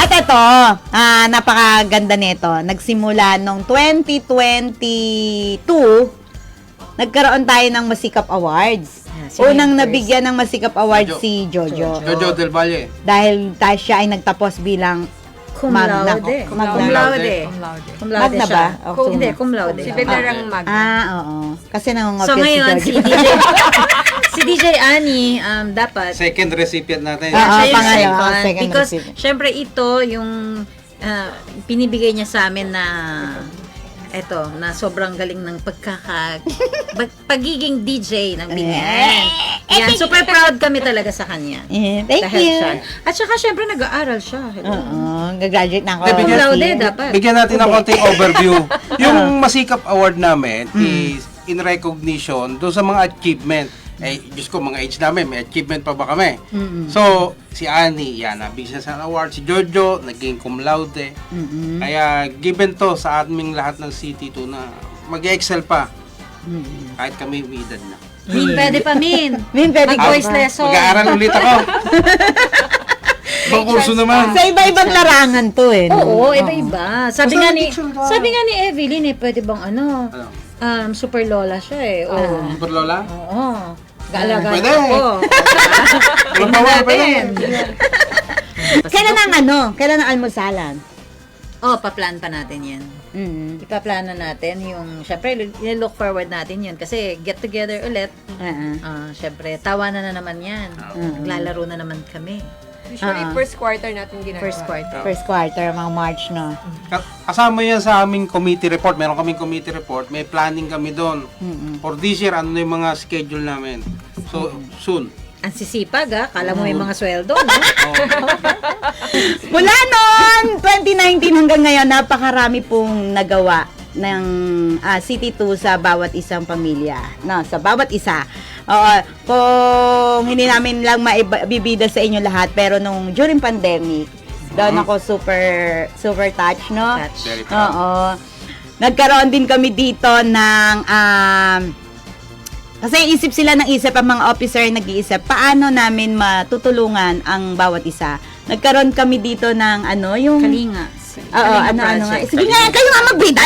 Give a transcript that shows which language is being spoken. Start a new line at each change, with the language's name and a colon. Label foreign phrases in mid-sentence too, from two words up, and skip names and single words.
Filipino: ito, napakaganda nito. Nagsimula nung 2022, nagkaroon tayo ng Masikap Awards. Sino Unang yung first? nabigyan ng Masikap Awards Jojo. si Jojo. Jojo Del Valle. Dahil siya ay nagtapos bilang Cum Magna. laude.
Latin: Cum laude. Cum laude. Cum laude.
Filipino: Magna siya. ba? O, Hindi, cum-
Latin: cum laude.
Filipino: Si Belarang Magna. oo. Kasi nangungopia So ngayon, si si Jojo. DJ, si DJ Ani, dapat,
English: Second recipient natin.
Filipino: Ah, siya yung pangalawa, second. second Because, recipient. syempre ito, yung pinibigay niya sa amin na na sobrang galing ng pagiging DJ ng Binyan. Yan,
English: super proud
Filipino: kami talaga sa kanya.
English: Thank
Filipino: Dahil
English: you.
Filipino: siya. At saka, syempre, nag-aaral siya. Hello. Oo, gagraduate na ako. Hindi,
Latin: Cum laude,
English: this year.
Filipino: dapat. Bigyan natin ng konting overview. Yung Masikap Award namin
English: is in recognition
Filipino: doon sa mga achievement. Diyos ko, mga age namin, may achievement pa ba kami? So, si Ani, yan, nabigyan siya sa award. Si Jojo, naging
Latin: cum laude.
Filipino: Kaya,
English: given to
Filipino: sa aming lahat ng City 2 na mag-excel pa. Kahit kami may edad na. Min, pwede pa, Min. Min, pwede ka Mag-voice ba? lesson. Mag-aaral ulit ako. Ibang kurso naman. Sa iba-ibang larangan to eh. no? Oo, iba-iba. Sabi Basta nga ni picture ka. sabi nga ni Evelyn pwede bang Ano? super lola siya eh. Oo. Super Lola? Oo. Gaalaga Pwede. ako. Walang bawal, pwede. Kailan ang almusalan? Oh, paplan pa natin 'yan. Ipaplano natin yung, syempre,
English: look forward
Filipino: natin yun. Kasi
English: get together
Filipino: ulit. Syempre, tawanan na naman yan. Naglalaro na naman kami. Usually,
English: first quarter
Filipino: natin ginagawa.
English: First quarter. First quarter, mga March, no?
Filipino: Kasama yan sa aming
English: committee report.
Filipino: Meron kaming
English: committee report.
Filipino: May planning kami doon.
English: For this year,
Filipino: ano na yung mga schedule namin.
English: So, soon.
Filipino: Ang sisipag kala mo may mga sweldo, no? Mula noon, 2019 hanggang ngayon, napakarami pong nagawa ng City 2 sa bawat isang pamilya. No, sa bawat isa. Kung hindi namin lang maibibida sa inyo lahat, pero nung
English: during pandemic,
Filipino: doon ako
English: super touch,
Filipino: no? Touch.
English: Very proud.
Filipino: Oo. Nagkaroon din kami dito ng kasi isip sila ng isip ang mga officer nag-iisip paano namin matutulungan ang bawat isa. Nagkaroon kami dito ng yung Kalinga. Oo, ano. Sige nga, kayo nga magbida.